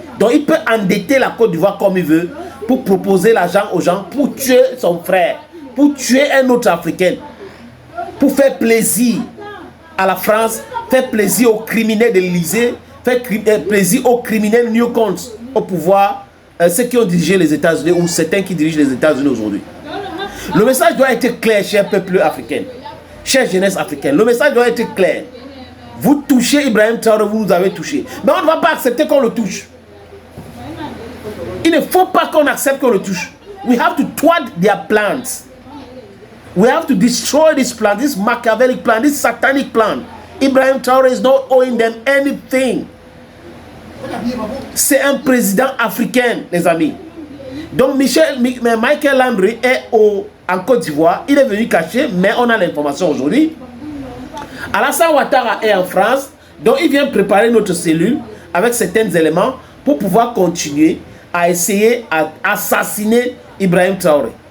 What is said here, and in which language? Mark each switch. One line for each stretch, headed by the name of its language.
French: Donc il peut endetter la Côte d'Ivoire comme il veut pour proposer l'argent aux gens, pour tuer son frère, pour tuer un autre Africain, pour faire plaisir à la France, faire plaisir aux criminels de l'Élysée, faire plaisir aux criminels néocons au pouvoir, ceux qui ont dirigé les États-Unis ou certains qui dirigent les États-Unis aujourd'hui. Le message doit être clair, cher peuple africain, chère jeunesse africaine, le message doit être clair. Vous touchez Ibrahim Traoré, vous nous avez touché. Mais on ne va pas accepter qu'on le touche. Il ne faut pas qu'on accepte qu'on le touche.
English: We have to thwart their plans. We have to destroy this plan, this Machiavellic plan, this satanic plan. Ibrahim Traoré is not owing them anything.
French: C'est un président africain, les amis. Donc Michael Landry est en Côte d'Ivoire. Il est venu cacher, mais on a l'information aujourd'hui. Alassane Ouattara est en France. Donc il vient préparer notre cellule avec certains éléments pour pouvoir continuer à essayer d'assassiner Ibrahim Traoré.